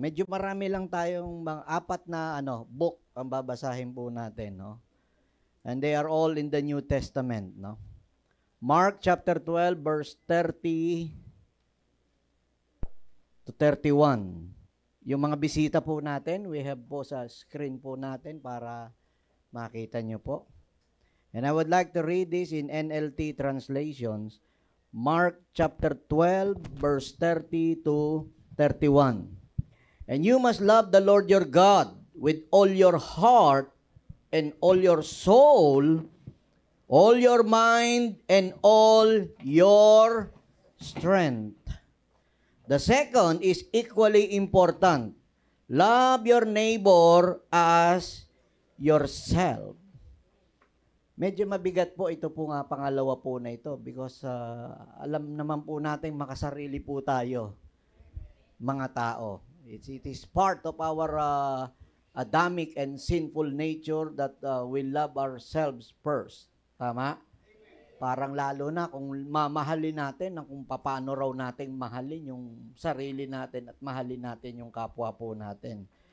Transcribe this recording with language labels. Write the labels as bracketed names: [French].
[Filipino] Medyo marami lang tayong mga apat na book ang babasahin po natin, no? [English] And they are all in the New Testament, no? Mark chapter 12, verse 30 to 31. [Filipino] Yung mga bisita po natin, [English] we have [Filipino] po sa screen po natin para makita nyo po. [English] And I would like to read this in NLT translations. Mark chapter 12, verse 30 to 31. And you must love the Lord your God with all your heart and all your soul, all your mind, and all your strength. The second is equally important. Love your neighbor as yourself. [Filipino] Medyo mabigat po ito po nga pangalawa po na ito because alam naman po natin makasarili po tayo, mga tao. [English] It is part of our Adamic and sinful nature that we love ourselves first. [Filipino] Tama? Parang lalo na kung mamahalin natin kung paano raw natin mahalin yung sarili natin at mahalin natin yung kapwa po natin.